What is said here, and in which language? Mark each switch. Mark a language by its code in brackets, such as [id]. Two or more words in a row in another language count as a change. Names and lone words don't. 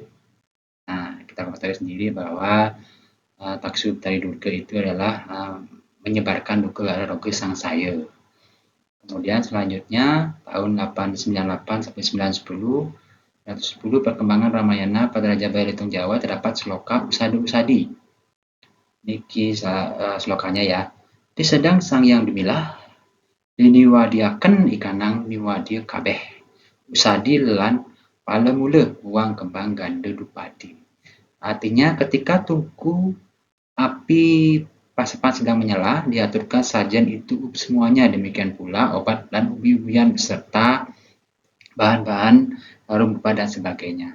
[id] Nah, kita ketahui sendiri bahwa taksub Batari Durga itu adalah menyebarkan duka roga sang saya. Kemudian selanjutnya tahun 898 sampai 910 110 perkembangan Ramayana pada Raja Balitung Jawa terdapat sloka usadi-usadi. Niki slokanya ya. [kaw] Di sedang sang yang dimilah diniwadiaken ikanang niwadia kabeh. Usadi lan palemule uang kembang ganda dupadi. [id] Artinya ketika tungku api pasepan sedang menyala, diaturkan sajian itu semuanya. Demikian pula obat dan ubi-ubian beserta bahan-bahan rumpa dan sebagainya.